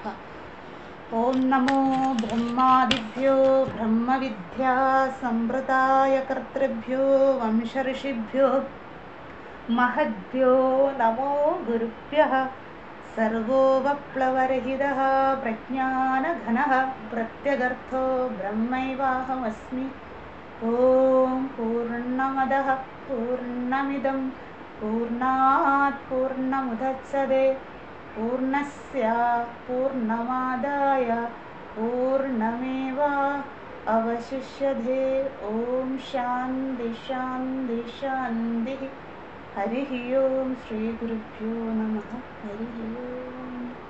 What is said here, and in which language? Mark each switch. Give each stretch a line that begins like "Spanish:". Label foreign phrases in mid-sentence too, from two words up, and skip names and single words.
Sanskrit: ഓം നമോ ബ്രഹ്മാദിഭ്യോ ബ്രഹ്മവിദ്യാ സംവൃതായ കർത്തൃഭ്യോ വംശഋഷിഭ്യോ മഹദ്ഭ്യോ നമോ ഗുരുഭ്യഃ. സർവോപപ്ലവരഹിതഃ പ്രജ്ഞാനഘനഃ പ്രത്യഗർത്ഥോ ബ്രഹ്മൈവാഹമസ്മി. ഓം പൂർണ്ണമദഃ പൂർണ്ണമിദം പൂർണ്ണാത് പൂർണ്ണമുദച്യത്തെ പൂർണ്ണസ്യ പൂർണ്ണമാദായ പൂർണ്ണമേവാ അവശിഷ്യത്തെ. ഓം ശാന്തി ശാന്തി ശാന്തി. ഹരി ഓം. ശ്രീ ഗുരുഭ്യോ നമഃ. ഹരി ഓം.